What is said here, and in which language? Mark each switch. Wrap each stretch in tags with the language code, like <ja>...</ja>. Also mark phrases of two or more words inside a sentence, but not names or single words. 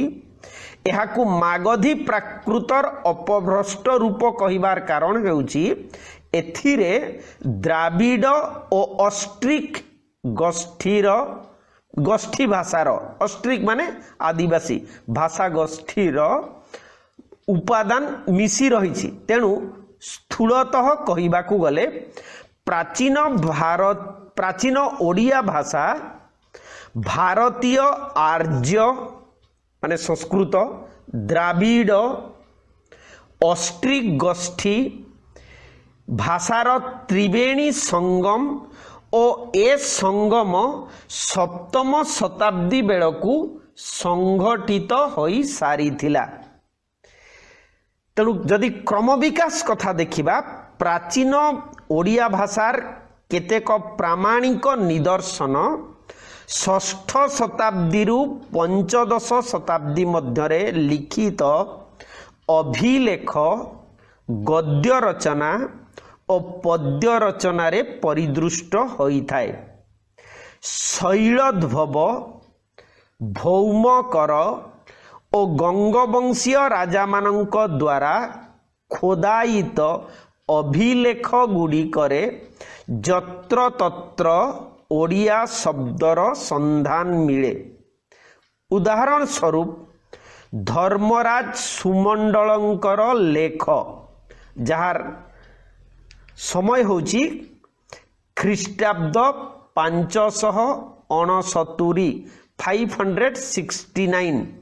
<or>ଏହାକୁ ମାଗଧୀ ପ୍ରାକୃତର ଅପଭ୍ରଷ୍ଟ ରୂପ କହିବାର କାରଣ ହେଉଛି ଏଥିରେ ଦ୍ରାବିଡ଼ ଓ ଅଷ୍ଟ୍ରିକ ଗୋଷ୍ଠୀ ଭାଷାର ଅଷ୍ଟ୍ରିକ ମାନେ ଆଦିବାସୀ ଭାଷା ଗୋଷ୍ଠୀର ଉପାଦାନ ମିଶି ରହି। ତେଣୁ ସ୍ଥୂଳତଃ କହିବାକୁ ଗଲେ ପ୍ରାଚୀନ ଓଡ଼ିଆ ଭାଷା ଭାରତୀୟ ଆର୍ଯ୍ୟ ମାନେ ସଂସ୍କୃତ ଦ୍ରାବିଡ଼ ଅଷ୍ଟ୍ରିକ ଗୋଷ୍ଠୀ ଭାଷାର ତ୍ରିବେଣୀ ସଙ୍ଗମ ଓ ଏ ସଙ୍ଗମ ସପ୍ତମ ଶତାବ୍ଦୀ ବେଳକୁ ସଂଘଟିତ ହୋଇ ସାରିଥିଲା। ତେଣୁ ଯଦି କ୍ରମ ବିକାଶ କଥା ଦେଖିବା ପ୍ରାଚୀନ ଓଡ଼ିଆ ଭାଷାର କେତେକ ପ୍ରାମାଣିକ ନିଦର୍ଶନ ଷଷ୍ଠ ଶତାବ୍ଦୀ ରୁ ପଞ୍ଚଦଶ ଶତାବ୍ଦୀ ମଧ୍ୟରେ ଲିଖିତ ଅଭିଲେଖ ଗଦ୍ୟ ରଚନା ଓ ପଦ୍ୟ ରଚନା ରେ ପରିଦୃଷ୍ଟ ହୋଇ ଥାଏ। ଶୈଳୋଦ୍ଭବ ଭୌମକର ଓ ଗଙ୍ଗବଂଶୀୟ ରାଜା ମାନଙ୍କ ଦ୍ୱାରା ଖୋଦାୟିତ ଅଭିଲେଖ ଗୁଡ଼ିକରେ ଯତ୍ର ତତ୍ର ଓଡ଼ିଆ ଶବ୍ଦର ସନ୍ଧାନ ମିଳେ। ଉଦାହରଣ ସ୍ୱରୂପ ଧର୍ମରାଜ ସୁମଣ୍ଡଳଙ୍କର ଲେଖ ଯାର ସମୟ ହେଉଛି ଖ୍ରୀଷ୍ଟାବ୍ଦ 569 569</or>